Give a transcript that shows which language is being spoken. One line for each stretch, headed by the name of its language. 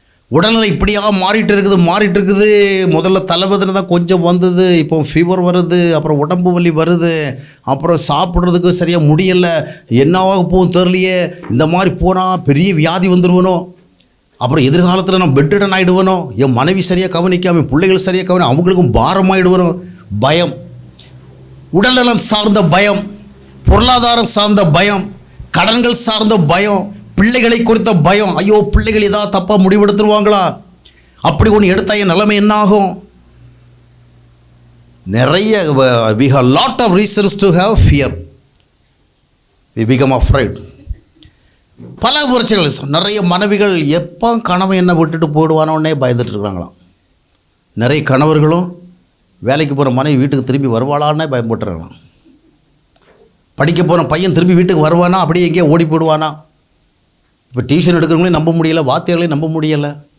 Tamil: உடல்நிலை இப்படியாக மாறிட்டு இருக்குது. முதல்ல தலைவதனை தான் கொஞ்சம் வந்தது, இப்போ ஃபீவர் வருது, அப்புறம் உடம்பு வலி வருது, அப்புறம் சாப்பிட்றதுக்கு சரியாக முடியலை, என்னவாக போகும் தெரியலையே, இந்த மாதிரி போனால் பெரிய வியாதி வந்துடுவனோ, அப்புறம் எதிர்காலத்தில் நான் பெட்ரிடன் ஆகிடுவனோ, என் மனைவி சரியாக கவனிக்காமல் பிள்ளைகள் சரியாக கவனி அவங்களுக்கும் பாரமாகிடுவனோ. பயம், உடல்நலம் சார்ந்த பயம், பொருளாதாரம் சார்ந்த பயம், கடன்கள் சார்ந்த பயம், பிள்ளைகளை குறித்த பயம். ஐயோ, பிள்ளைகள் ஏதாவது தப்பாக முடிவெடுத்துருவாங்களா, அப்படி ஒன்று எடுத்தால் என் நிலைமை என்ன ஆகும்? நிறைய
English: we have lot of reasons to have fear. We become afraid.
Tamil: பல பிரச்சனைகள். நிறைய மனைவிகள் எப்போ கணவன் என்ன விட்டுட்டு போயிடுவானோன்னே பயந்துட்டு இருக்கிறாங்களாம். நிறைய கணவர்களும் வேலைக்கு போகிற மனைவி வீட்டுக்கு திரும்பி வருவாளான்னே பயன்பட்டுறாங்களாம். படிக்க போகிற பையன் திரும்பி வீட்டுக்கு வருவானா, அப்படியே எங்கேயோ ஓடி போயிடுவானா. இப்போ டியூஷன் எடுக்கிறவங்களையும் நம்ப முடியலை, வாத்தியார்களையும் நம்ப முடியலை.